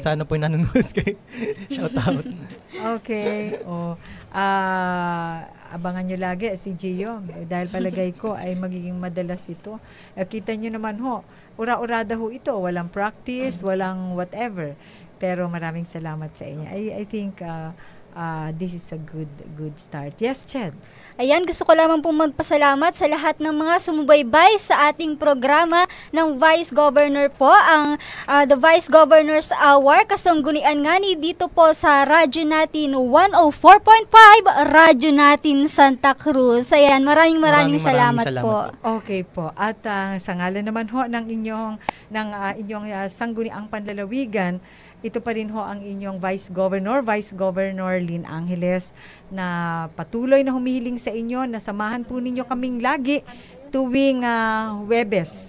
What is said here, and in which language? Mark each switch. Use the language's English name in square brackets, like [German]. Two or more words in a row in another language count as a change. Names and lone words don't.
[Filipino] Sana po nanonood kayo. Shoutout. Okay. Abangan nyo lagi si Gio, dahil palagay ko ay magiging madalas ito. Kita nyo naman ho, ura-urada ho ito, walang practice, walang whatever. Pero maraming salamat sa inyo. [English] I think this is a good start. Yes, Ched. [Filipino] Ayan, gusto ko lamang pong magpasalamat sa lahat ng mga sumubaybay sa ating programa ng Vice Governor po, ang The Vice Governor's Hour, kasanggunian nga ni dito po sa radyo natin 104.5, radyo natin Santa Cruz. Ayan, maraming salamat po. Okay po. At sa ngalan naman ho ng inyong sangguniang panlalawigan, ito pa rin ho ang inyong Vice Governor Lynn Angeles, na patuloy na humihiling sa inyo na samahan po ninyo kaming lagi tuwing Huwebes.